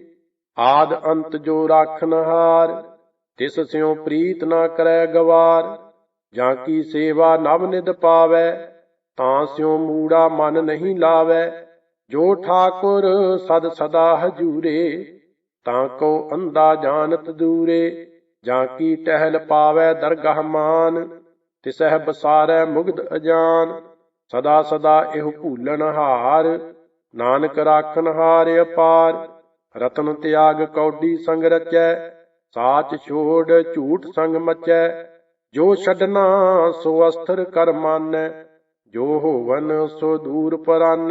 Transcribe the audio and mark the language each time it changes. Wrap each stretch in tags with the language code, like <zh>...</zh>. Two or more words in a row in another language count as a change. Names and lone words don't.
<pa>ਆਦ ਅੰਤ ਜੋ ਰਾਖਨ ਹਾਰ, ਤਿਸ ਸਿਉ ਪ੍ਰੀਤ ਨਾ ਕਰੈ ਗਵਾਰ। ਜਾਂ ਕੀ ਸੇਵਾ ਨਵ ਨਿਧ ਪਾਵੈ, ਤਾਂ ਸਿਉ ਮੂੜਾ ਮਨ ਨਹੀਂ ਲਾਵੈ। ਜੋ ਠਾਕੁਰ ਸਦ ਸਦਾ ਹਜੂਰੇ, ਤਾਕੋ ਅੰਧਾ ਜਾਨਤ ਦੂਰੇ। ਜਾਕੀ ਟਹਲ ਪਾਵੈ ਦਰਗਾਹ ਮਾਨ, ਤਿਸਹ ਬਸਾਰੈ ਮੁਗਧ ਅਜਾਨ। ਸਦਾ ਸਦਾ ਏਹ ਭੂਲਨ ਹਾਰ, ਨਾਨਕ ਰਾਖਨ ਹਾਰ ਅਪਾਰ। ਰਤਨ ਤਿਆਗ ਕਉਡੀ ਸੰਗ ਰਚੈ, ਸਾਚ ਛੋਡ ਝੂਠ ਸੰਗ ਮਚੈ। ਜੋ ਛਡਨਾ ਸੋ ਅਸਤ੍ਰ ਕਰ ਮਾਨੈ, ਜੋ ਹੋਵਨ ਸੋ ਦੂਰ ਪਰਾਨੈ।</pa>